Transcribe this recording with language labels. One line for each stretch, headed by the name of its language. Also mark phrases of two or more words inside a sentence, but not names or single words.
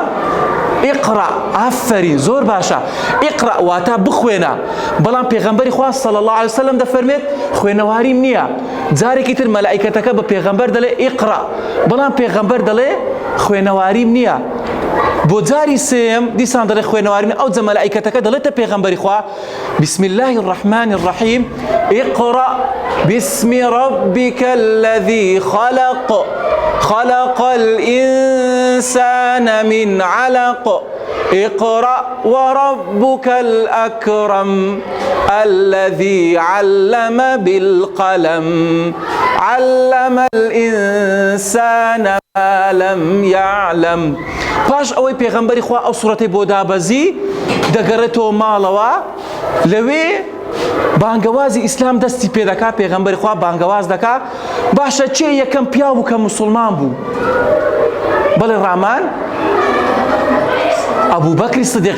Central Kurdish: ئیقڕە. ئافرین، زۆر باشە. ئیقڕە واتە بخوێنە. بەڵام پێغەمبەری خوا
Arabic: صلی الله علیه وسلم
Central Kurdish: دەفەرمێت خوێنەواریم نییە. جارێکی تر مەلائیکەتەکە بە پێغەمبەر دەڵێ ئیقڕە، بەڵام پێغەمبەر دەڵێ خوێنەواریم نییە. بۆ جاری سێم دیسان دەڵێ خوێنەواریم نییە. ئەو جە مەلائیکەتەکە دەڵێتە پێغەمبەری خوا
Arabic: بسم الله الرحمن الرحیم اقرأ باسم ربك الذي خلق خلق الإنسان من علق اقرأ وربك الأكرم الذي علم بالقلم علم الإنسان ما لم يعلم.
Central Kurdish: پاش ئەوەی پێغەمبەری خوا ئەو سوورەتەی بۆ دابەزی دەگەڕێتەوە ماڵەوە، لەوێ بانگەوازی ئیسلام دەستی پێ دەکا. پێغەمبەری خوا بانگەواز دەکا. باشە چێ یەکەم پیا بوو کە موسڵمان بوو؟ بەڵێ ڕامان؟ ئەبوبەکری سدیق.